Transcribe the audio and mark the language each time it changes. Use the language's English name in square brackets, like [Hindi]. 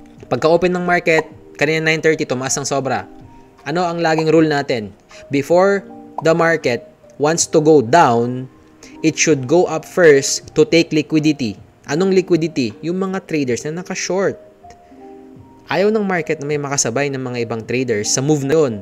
[Filipino] Pagka-open ng market, kanina 9:30, tumaas ng sobra. Ano ang laging rule natin? [English] Before the market wants to go down, it should go up first to take liquidity. [Filipino] Anong liquidity? Yung mga traders na naka-short. Ayaw ng market na may makasabay ng mga ibang traders sa move na yon.